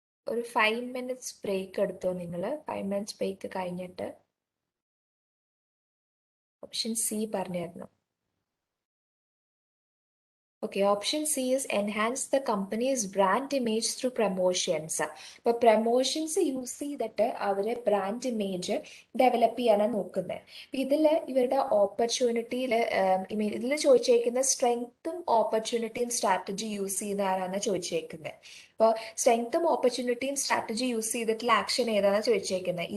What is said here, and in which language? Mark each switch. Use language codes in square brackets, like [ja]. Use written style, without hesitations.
[ml] ഒരു 5 minutes break എടുത്തോ നിങ്ങൾ. 5 minutes ബ്രേക്ക് കഴിഞ്ഞിട്ട് ഓപ്ഷൻ സി പറഞ്ഞായിരുന്നു. [en] Okay, option C is enhance the company's brand image through promotions. [ml] അപ്പോൾ പ്രൊമോഷൻസ് യൂസ് ചെയ്തിട്ട് അവരെ ബ്രാൻഡ് ഇമേജ് ഡെവലപ്പ് ചെയ്യാനാണ് നോക്കുന്നത്. ഇതിൽ ഇവരുടെ ഓപ്പർച്യൂണിറ്റിയിൽ ഇതിൽ ചോദിച്ചേക്കുന്ന സ്ട്രെങ്ത്തും ഓപ്പർച്യൂണിറ്റിയും സ്ട്രാറ്റജി യൂസ് ചെയ്യുന്ന ആരാണ് ചോദിച്ചേക്കുന്നത്. അപ്പോൾ സ്ട്രെങ്ത്തും ഓപ്പർച്യൂണിറ്റിയും സ്ട്രാറ്റജി യൂസ് ചെയ്തിട്ടുള്ള ആക്ഷൻ ഏതാണ് ചോദിച്ചേക്കുന്നത്.